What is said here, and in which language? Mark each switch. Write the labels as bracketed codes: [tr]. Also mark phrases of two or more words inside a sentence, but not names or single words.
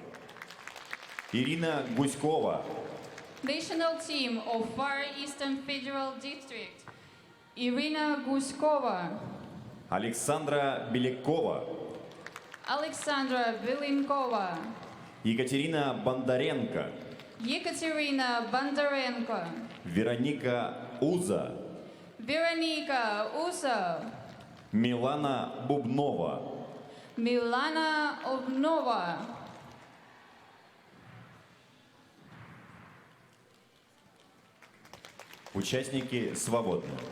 [ru] Ирина Гуськова. [en] National Team of Far Eastern Federal District. Irina Guskova. [ru] Александра Белякова. [en] Alexandra Vilinkova. [ru] Екатерина Бондаренко. [en] Ekaterina Bondarenko. [ru] Вероника Уза. [en] Veronika Uso. [ru] Милана Бубнова. [en] Milana Obnova. [ru] Участники свободны.